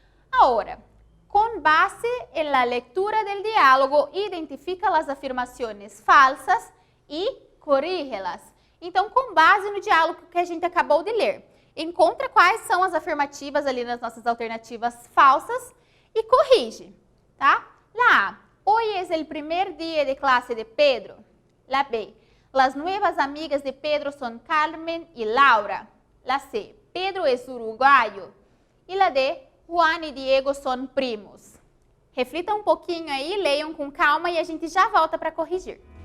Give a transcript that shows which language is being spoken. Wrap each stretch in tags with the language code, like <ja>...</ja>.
<pt>Agora, com base em</pt> <es>la lectura del diálogo,</es> <pt>identifica as afirmações falsas e corrígelas. Então, com base no diálogo que a gente acabou de ler, encontra quais são as afirmativas ali nas nossas alternativas falsas e corrige, tá?</pt> <es>La A, hoy es el primer día de clase de Pedro. La B, las nuevas amigas de Pedro son Carmen y Laura. La C, Pedro es uruguayo. E la D, Juan y Diego son primos.</es> <pt>Reflitam um pouquinho aí, leiam com calma e a gente já volta para corrigir.</pt>